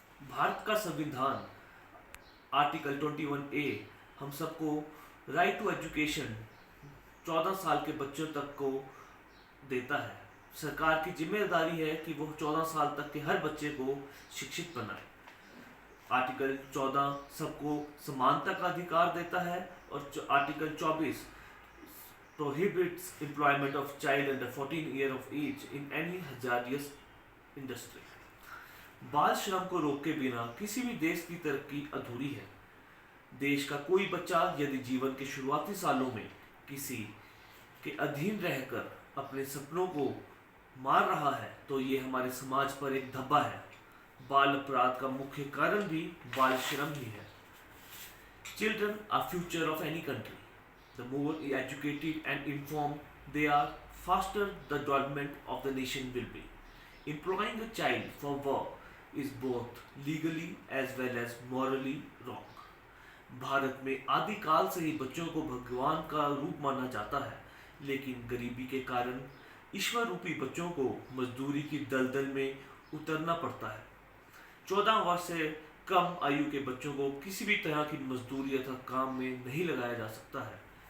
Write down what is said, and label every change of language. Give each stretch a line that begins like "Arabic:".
Hindi: भारत का संविधान article 21A हम सबको राइट टू एजुकेशन 14 साल के बच्चों तक को देता है। सरकार की जिम्मेदारी है कि वो 14 साल तक के हर बच्चे को शिक्षित बनाए। आर्टिकल 14 सबको समानता का अधिकार देता है और article 24
English: prohibits employment of child under 14 year of age in any hazardous industry।
Hindi: बाल श्रम को रोके बिना किसी भी देश की तरक्की अधूरी है। देश का कोई बच्चा यदि जीवन के शुरुआती सालों में किसी के अधीन रहकर अपने सपनों को मार रहा है तो ये हमारे समाज पर एक धब्बा है। बाल अपराध का मुख्य कारण भी बाल श्रम ही है।
English: Children are future of any country. The more educated and informed they are, faster the development of the nation will be. Employing a child for work is both legally as well as morally wrong.
Hindi: Bharat में आदिकाल से ही बच्चों को भगवान का रूप माना जाता है, लेकिन गरीबी के कारण ईश्वर रूपी बच्चों को मजदूरी की दलदल में उतरना पड़ता है। 14 वर्ष से कम आयु के बच्चों को किसी भी तरह की मजदूरी अथवा काम में नहीं लगाया जा सकता है।